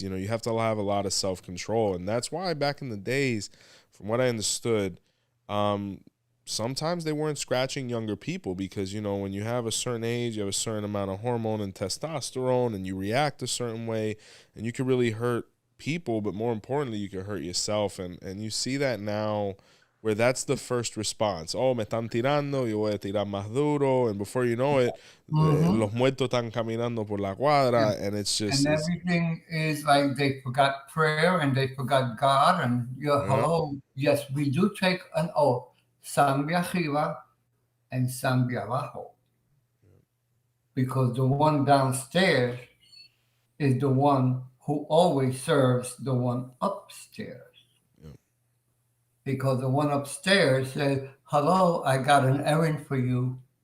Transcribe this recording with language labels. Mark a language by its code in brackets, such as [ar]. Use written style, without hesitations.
[en] You know, you have to have a lot of self-control, and that's why back in the days, from what I understood, sometimes they weren't scratching younger people because, you know, when you have a certain age, you have a certain amount of hormone and testosterone, and you react a certain way, and you can really hurt people, but more importantly, you can hurt yourself. And you see that now where that's the first response. [es] Oh, me están tirando, yo voy a tirar más duro. [en] And before you know it, [es] los muertos están caminando por la cuadra, [en] and it's just... And everything is like they forgot prayer and they forgot God. And hello, yes, we do take an oath. [es] Sambia arriba and Sambia abajo. [en] Because the one downstairs is the one who always serves the one upstairs. Because the one upstairs says, hello, I got an errand for you.